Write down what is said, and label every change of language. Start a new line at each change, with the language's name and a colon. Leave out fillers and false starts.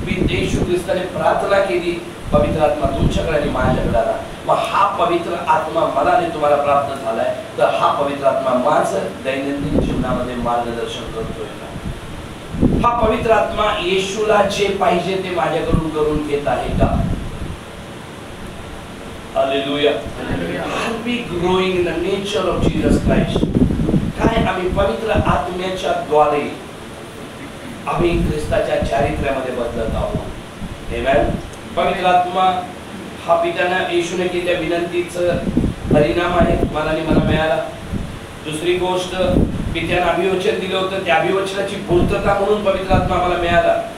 Marathi: येशू ख्रिस्ताने प्रार्थना केली, पवित्र आत्मा तुमच्याकडे आणि माझ्याकडे आला. मग हा पवित्र आत्मा मला आणि तुम्हाला प्राप्त झालाय, तर हा पवित्र आत्मा माझं दैनंदिन जीवनामध्ये मार्गदर्शन करतोय का? हा पवित्र आत्मा येशूला जे पाहिजे ते माझ्याकडून करून घेत आहे का? Hallelujah.
English: Are we growing in the nature of Jesus Christ?
Marathi: काय आम्ही पवित्र आत्म्याच्या द्वारे आम्ही ख्रिस्ताच्या चारित्र्यामध्ये बदलत आहोत? आमेन. पवित्र आत्मा हा पित्याने येशूने केलेल्या विनंतीचा परिणाम आहे, तुम्हाला आणि मला मिळाला. दुसरी गोष्ट, पित्याने अभिवचन दिलं होतं, त्या अभिवचनाची पूर्तता म्हणून पवित्र आत्मा आम्हाला मिळाला.